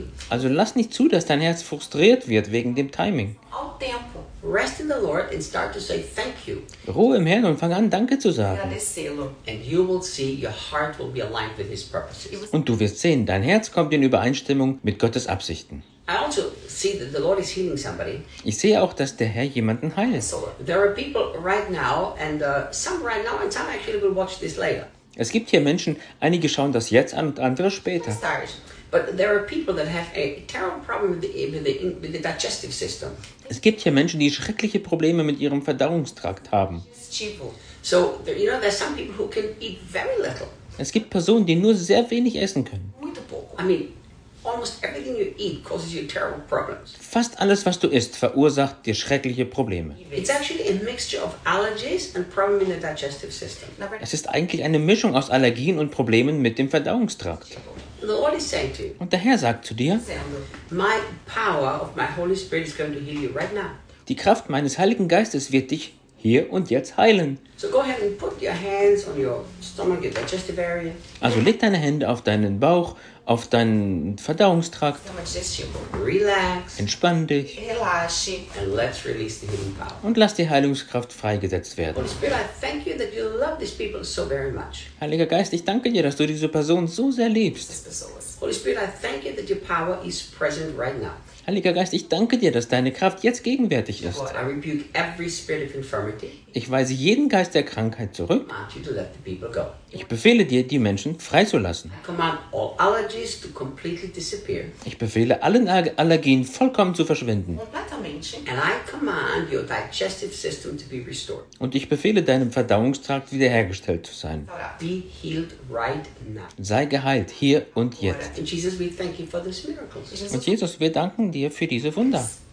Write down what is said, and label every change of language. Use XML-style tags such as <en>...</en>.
<de>Also lass nicht zu, dass dein Herz frustriert wird wegen dem Timing.</de> <en>Rest in the Lord and start to say thank you.</en> <de>Ruhe im Herrn und fang an, Danke zu sagen.</de> <en>And you will see your heart will be aligned with His purposes.</en> <de>Und du wirst sehen, dein Herz kommt in Übereinstimmung mit Gottes Absichten.</de> <en>I also see that the Lord is healing somebody.</en> <de>Ich sehe auch, dass der Herr jemanden heilt.</de> <en>So, there are people right now and some right now and some actually will watch this later.</en> <de>Es gibt hier Menschen, einige schauen das jetzt an und andere später.</de> <en>But there are people that have a terrible problem with the digestive system.</en> <de>Es gibt hier Menschen, die schreckliche Probleme mit ihrem Verdauungstrakt haben.</de> <en>So, you know, there are some people who can eat very little.</en> <de>Es gibt Personen, die nur sehr wenig essen können.</de> <en>I mean, almost everything you eat causes you terrible problems.</en> <de>Fast alles, was du isst, verursacht dir schreckliche Probleme.</de> <en>It's actually a mixture of allergies and problems in the digestive system.</en> <de>Es ist eigentlich eine Mischung aus Allergien und Problemen mit dem Verdauungstrakt.</de> <en>The Lord is saying to you,</en> <de>und der Herr sagt zu dir,</de> <en>my power of my Holy Spirit is going to heal you right now.</en> <de>Die Kraft meines Heiligen Geistes wird dich hier und jetzt heilen.</de> <en>So go ahead and put your hands on your stomach, your digestive area.</en> <de>Also leg deine Hände auf deinen Bauch, auf deinen Verdauungstrakt.</de> <en>Relax.</en> <de>Entspann dich. Relaxe.</de> <en>And let's release the healing power.</en> <de>Und lass die Heilungskraft freigesetzt werden.</de> <en>Holy Spirit, I thank you that you love these people so very much.</en> <de>Heiliger Geist, ich danke dir, dass du diese Person so sehr liebst.</de> <en>Holy Spirit, I thank you that your power is present right now.</en> <de>Heiliger Geist, ich danke dir, dass deine Kraft jetzt gegenwärtig ist.</de> <en>Lord, I rebuke every spirit of infirmity.</en> <de>Ich weise jeden Geist der Krankheit zurück.</de> <en>I command you to let the people go.</en> <de>Ich befehle dir, die Menschen freizulassen.</de> <en>I command all allergies to completely disappear.</en> <de>Ich befehle allen Allergien vollkommen zu verschwinden.</de> <en>And I command your digestive system to be restored.</en> <de>Und ich befehle deinem Verdauungstrakt wiederhergestellt zu sein.</de> <en>Be healed right now.</en> <de>Sei geheilt, hier und jetzt.</de> <en>And Jesus, we thank you for this miracle.</en> <de>Und Jesus, wir danken dir für diese Wunder.</de>